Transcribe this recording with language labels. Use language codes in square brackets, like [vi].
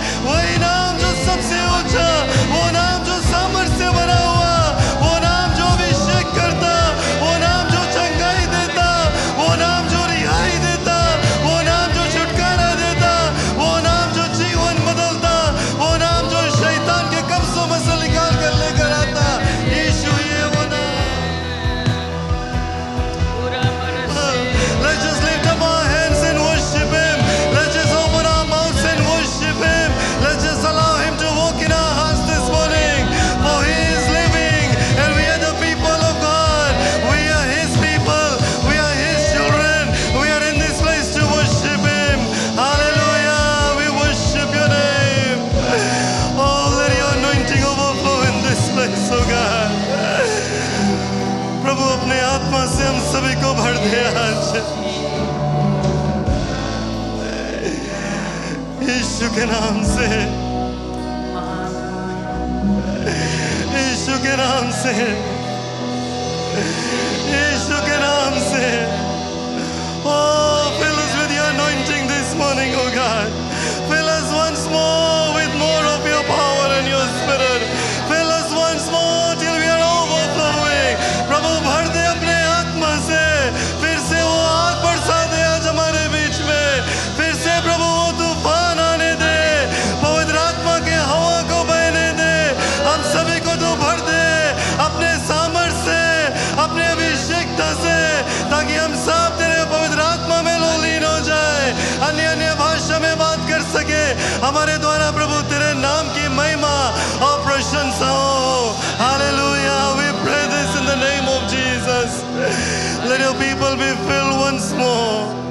[hi] वही नाम जो सबसे ऊंचा, वो नाम जो सामर्थ से भरा हुआ, वो नाम जो अभिषेक करता, वो नाम जो चंगाई देता, वो नाम जो रिहाई देता, वो नाम जो छुटकारा देता, वो नाम जो जीवन बदलता, वो नाम जो शैतान के कब्जों में से निकाल कर लेकर आता। यीशु ये वो नाम। [en] Let's just lift up our hands and worship Him. Let's just open our mouths and worship Him. Let's just allow Him to walk in our hearts this morning. For He is living, and we are the people of God. We are His people. We are His children. We are in this place to worship Him. Hallelujah. We worship Your name. Oh, let Your anointing overflow in this place, oh God. [hi] प्रभु अपने आत्मा से हम सभी को भर दे आज, यीशु के नाम से, यीशु के नाम से, यीशु के नाम से। [en] Oh, fill us with Your anointing this morning, oh God. Fill us once more with more of Your power and Your spirit. Fill us once more till we are overflowing. [hi] प्रभु भर दे अपने आत्मा से, फिर से वो आग बरसा दे आज हमारे बीच में, फिर से प्रभु वो तूफान आने दे, पवित्र आत्मा के हवा को बहने दे, हम सभी को तू भर दे अपने सामर्थ से, अपने अभिषेकता से, ताकि हम सब तेरे पवित्र आत्मा में लीन हो जाए, अन्य अन्य भाषा में बात कर सके, हमारे द्वारा प्रभु तेरे नाम की महिमा और प्रशंसा हो। [en] Hallelujah. We pray this in the name of Jesus. Let Your people be filled once more.